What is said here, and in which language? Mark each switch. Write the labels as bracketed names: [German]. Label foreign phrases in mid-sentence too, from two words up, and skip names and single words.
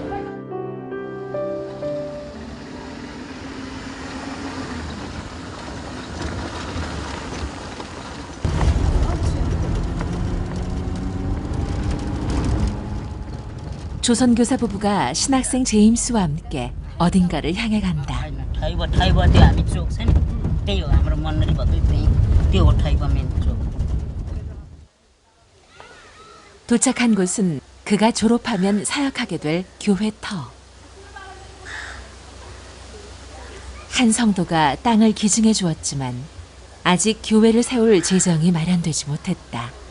[Korean] 조선교사 부부가 신학생 제임스와 함께 어딘가를 향해 간다. [Nepali] ठाइब त्यो हामी चोक छ नि त्यही हो हाम्रो मन्दिर भएको त्यो हो ठाइब मेन चोक [Korean] 도착한 곳은 그가 졸업하면 사역하게 될 교회 터. 한 성도가 땅을 기증해 주었지만 아직 교회를 세울 재정이 마련되지 못했다.